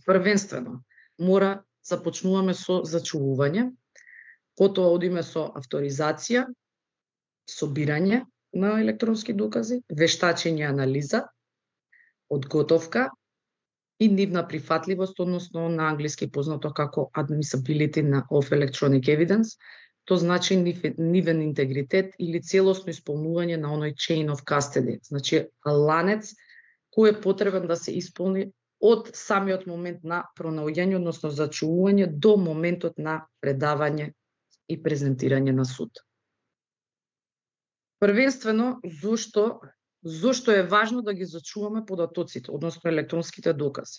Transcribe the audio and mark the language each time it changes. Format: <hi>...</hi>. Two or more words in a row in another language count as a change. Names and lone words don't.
<mk>Првенствено, започнуваме со зачувување, потоа одиме со авторизација, собирање на електронски докази, вештачење, анализа, одготовка и нивна прифатливост, односно на англиски познато како</mk> <en>admissibility of electronic evidence.</en> <mk>што значи нивен интегритет или целосно исполнување на оној</mk> <en>chain of custody,</en> <mk>значи ланец кој е потребен да се исполни од самиот момент на пронаоѓање, односно зачувување до моментот на предавање и презентирање на суд. Првенствено, зошто е важно да ги зачуваме податоците, односно електронските докази?</mk>